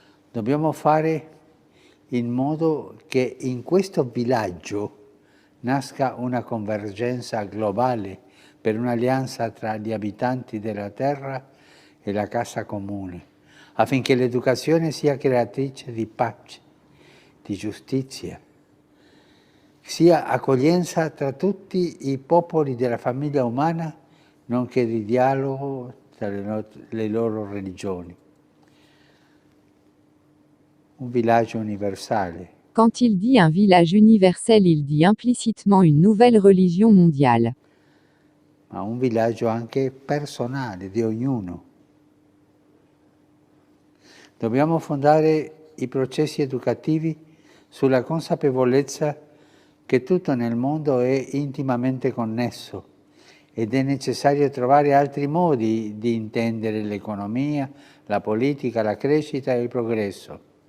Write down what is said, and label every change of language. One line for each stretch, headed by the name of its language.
Italian: Dobbiamo fare in modo che in questo villaggio nasca una convergenza globale per un'alleanza tra gli abitanti della terra e la casa comune, affinché l'educazione sia creatrice di pace, di giustizia, sia accoglienza tra tutti i popoli della famiglia umana, nonché di dialogo tra le loro religioni. Un villaggio universale.
French: Quand il dit un village universel, il dit implicitement une nouvelle religion mondiale.
Italian: Ma un villaggio anche personale di ognuno. Dobbiamo fondare i processi educativi sulla consapevolezza che tutto nel mondo è intimamente connesso ed è necessario trovare altri modi di intendere l'economia, la politica, la crescita e il progresso.